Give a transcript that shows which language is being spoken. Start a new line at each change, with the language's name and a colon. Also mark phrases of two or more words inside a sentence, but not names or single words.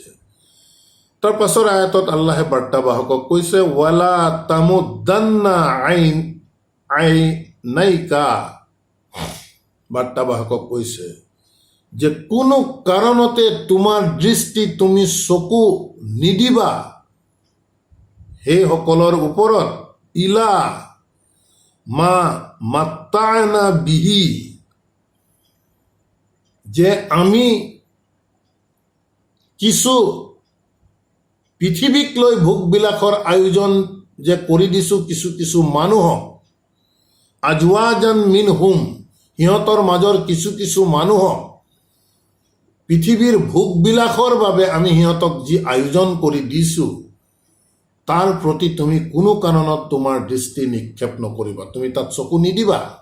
Assamese: তাৰ পাছৰ আয়াতত আল্লাহে বাৰ্তাবাহকক কৈছে,
Arabic: ولا تمدن عينيك.
Assamese: বাৰ্তাবাহকক কৈছে যে কোনো কাৰণতে তোমাৰ দৃষ্টি, তুমি চকু নিদিবা সেইসকলৰ ওপৰত,
Arabic: إلى ما متعنا به,
Assamese: যে আমি কিছু পৃথিৱীক লৈ ভোগবিলাসৰ আয়োজন যে কৰি দিছোঁ কিছু কিছু মানুহক,
Arabic: أزواجا منهم,
Assamese: সিহঁতৰ মাজৰ কিছু কিছু মানুহক পৃথিৱীৰ ভোগবিলাসৰ বাবে আমি সিহঁতক যি আয়োজন কৰি দিছোঁ, তাৰ প্ৰতি তুমি কোনো কাৰণত তোমাৰ দৃষ্টি নিক্ষেপ নকৰিবা, তুমি তাত চকু নিদিবা।